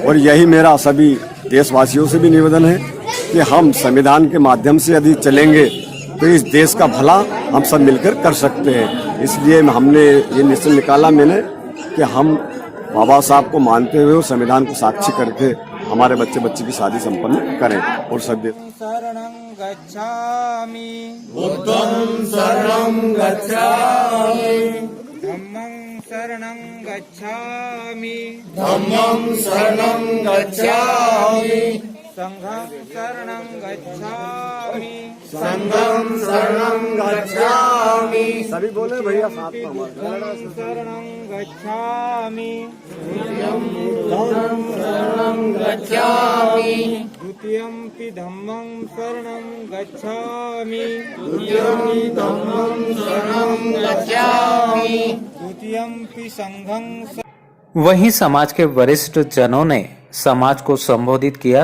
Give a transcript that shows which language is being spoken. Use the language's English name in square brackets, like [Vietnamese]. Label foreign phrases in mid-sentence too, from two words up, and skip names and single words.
[Hindi] और यही मेरा सभी देशवासियों से भी निवेदन है कि हम संविधान के माध्यम से यदि चलेंगे तो इस देश का भला हम सब मिलकर कर सकते हैं। इसलिए हमने ये निश्चय निकाला मैंने कि हम बाबा साहब को मानते हुए संविधान को साक्षी करके हमारे बच्चे की शादी संपन्न करें। और सब [Pali] शरणं गच्छामि, बुद्धं शरणं गच्छामि, धम्मं शरणं गच्छामि, धम्मं शरणं गच्छामि, संघं शरणं गच्छामि, संघं शरणं गच्छामि। [Hindi] सभी बोले भैया साथ में हमारे। [Pali] शरणं गच्छामि, शरणं गच्छामि, द्वितीयंपि धम्मं शरणं गच्छामि, द्वितीयंपि धम्मं शरणं गच्छामि, द्वितीयंपि संघं। [Hindi] वहीं समाज के वरिष्ठ जनों ने समाज को संबोधित किया।